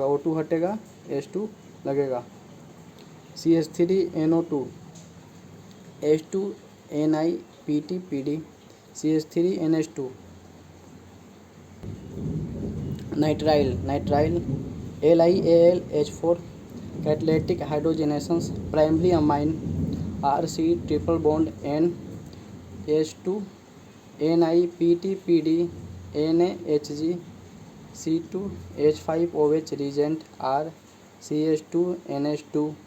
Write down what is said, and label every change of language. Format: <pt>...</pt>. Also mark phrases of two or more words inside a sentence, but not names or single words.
<hi>O2 हटेगा, H2 लगेगा, CH3 NO2 H2 PT CH3NH2</hi> <en>नाइट्राइल LiAlH4 catalytic hydrogenases primary amine RC triple bond NH2 NiPT/PD NaHg C2H5OH reagent RCH2NH2</en>